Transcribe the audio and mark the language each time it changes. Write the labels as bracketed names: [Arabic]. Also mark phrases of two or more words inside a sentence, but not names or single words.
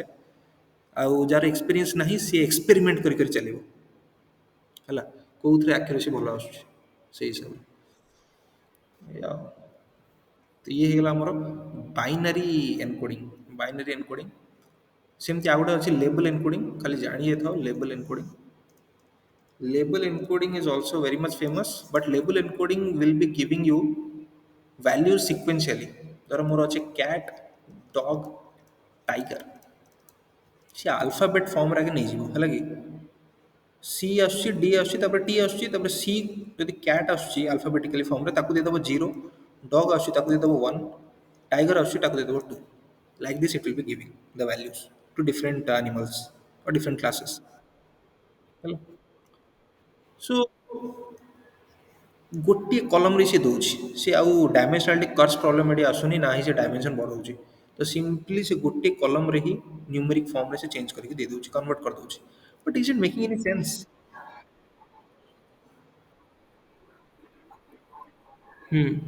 [Odia] ଆଉ ଯାହାର ଏକ୍ସପିରିଏନ୍ସ ନାହିଁ ସିଏ ଏକ୍ସପେରିମେଣ୍ଟ କରି କରି ଚାଲିବ। ହେଲା, କେଉଁଥିରେ ଆକ୍ୟୁରେସି ଭଲ ଆସୁଛି ସେଇ ହିସାବରେ। ଏଇଆ ଆଉ। ତ ଇଏ ହେଇଗଲା ଆମର [English] binary encoding. binary encoding [Odia] ସେମିତି ଆଉ ଗୋଟେ ଅଛି [English] label encoding. [Odia] ଖାଲି ଜାଣିଯାଇଥାଉ [English] label encoding. Label encoding is also very much famous, but label encoding will be giving you values sequentially. [Odia] ଧର ମୋର ଅଛି [English] cat, dog, tiger, [Odia] ସେ ଆଲଫାବେଟ୍ ଫର୍ମରେ ଆଗେ ନେଇଯିବ, ହେଲା କି? ସି ଆସୁଛି, ଡି ଆସୁଛି, ତାପରେ ଟି ଆସୁଛି, ତାପରେ ସି ଯଦି କ୍ୟାଟ୍ ଆସୁଛି ଆଲଫାବେଟିକାଲି ଫର୍ମରେ ତାକୁ ଦେଇଦେବ ଜିରୋ, ଡଗ୍ ଆସୁଛି ତାକୁ ଦେଇଦେବ ୱାନ୍, ଟାଇଗର ଆସୁଛି ତାକୁ ଦେଇଦେବ ଟୁ। [English] like this it will be giving the values to different animals or different classes, [Odia] ହେଲା। ସୋ ଗୋଟିଏ କଲମରେ ସେ ଦେଉଛି, ସେ ଆଉ [English] dimensionality curse problem [Odia] ଏଠି ଆସୁନି, ନା ହିଁ ସେ ଡାଇମେନସନ୍ ବଢ଼ଉଛି। ତ ସିମ୍ପଲି ସେ ଗୋଟେ କଲମରେ ହିଁ ନ୍ୟୁମେରିକ୍ ଫର୍ମରେ ସେ ଚେଞ୍ଜ କରିକି ଦେଇଦେଉଛି, କନଭର୍ଟ କରିଦେଉଛି। [English] but is it making any sense? ହୁଁ।